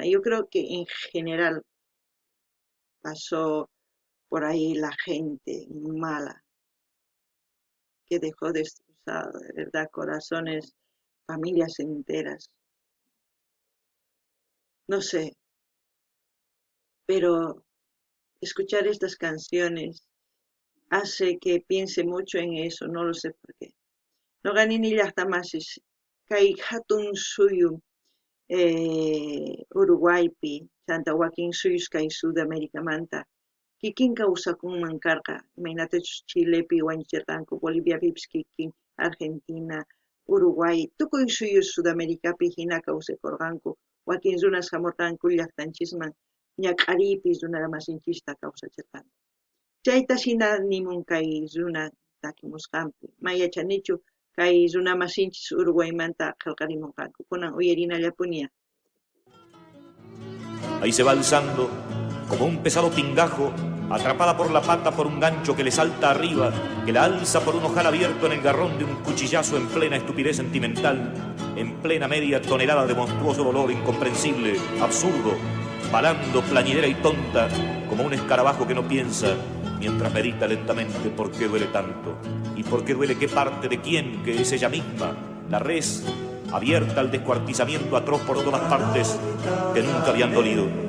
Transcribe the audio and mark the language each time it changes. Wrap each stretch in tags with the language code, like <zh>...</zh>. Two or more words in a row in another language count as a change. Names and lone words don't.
<es>Yo creo que en general pasó por ahí la gente mala, que dejó destrozado, de verdad, corazones, familias enteras. No sé, pero escuchar estas canciones hace que piense mucho en eso, no lo sé por qué. No gané ni</es> <qu>llaqtamasis, kay hatun suyu Uruguaypi, Santa Joaquín suyus kay Sudamerikamanta, kikin kawsakunman karqa, imaynatachus Chilepi wañuchirqanku, Boliviapipis kikin, Argentina, Uruguay, tukuy suyus Sudamericapi hina kawsakurqanku, wakin runas hamurqanku llaqtanchisman, ñaqariypis runa masinchista kawsachirqanku. Chaytas hina nimun kay runa takimusqanpi, mayachanichu kay runa masinchis Uruguaymanta qillqarimunqanku, kunan uyarinallapuña.</qu> <es>Ahí se va alzando como un pesado pingajo, atrapada por la pata por un gancho que le salta arriba, que la alza por un ojal abierto en el garrón de un cuchillazo en plena estupidez sentimental, en plena media tonelada de monstruoso dolor incomprensible, absurdo, balando plañidera y tonta, como un escarabajo que no piensa, mientras medita lentamente por qué duele tanto, y por qué duele qué parte de quién, que es ella misma, la res, abierta al descuartizamiento atroz por todas partes, que nunca habían dolido,</es>